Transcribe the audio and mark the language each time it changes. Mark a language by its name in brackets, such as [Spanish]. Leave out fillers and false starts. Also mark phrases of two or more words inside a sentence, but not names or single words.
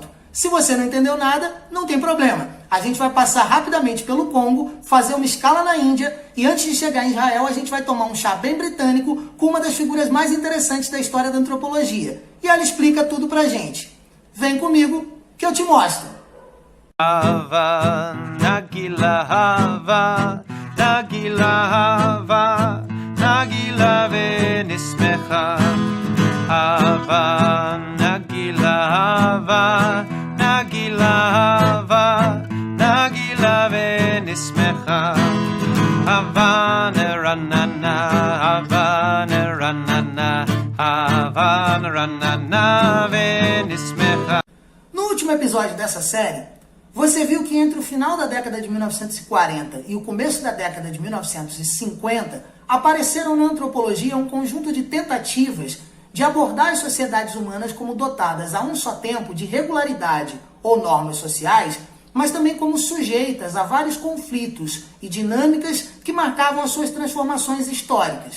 [Portuguese] Se você não entendeu nada, não tem problema. A gente vai passar rapidamente pelo Congo, fazer uma escala na Índia, e antes de chegar em Israel, a gente vai tomar um chá bem britânico com uma das figuras mais interessantes da história da antropologia. E ela explica tudo pra gente. Vem comigo, que eu te mostro. [Hebrew] הבה נגילה הבה נגילה הבה נגילה ונשמחה. הבה נגילה הבה נגילה הבה נגילה ונשמחה. הבה נרננה הבה נרננה הבה נרננה ונשמחה. [Portuguese] No último episódio dessa série, você viu que entre o final da década de 1940 e o começo da década de 1950, apareceram na antropologia um conjunto de tentativas de abordar as sociedades humanas como dotadas a um só tempo de regularidade ou normas sociais, mas também como sujeitas a vários conflitos e dinâmicas que marcavam as suas transformações históricas.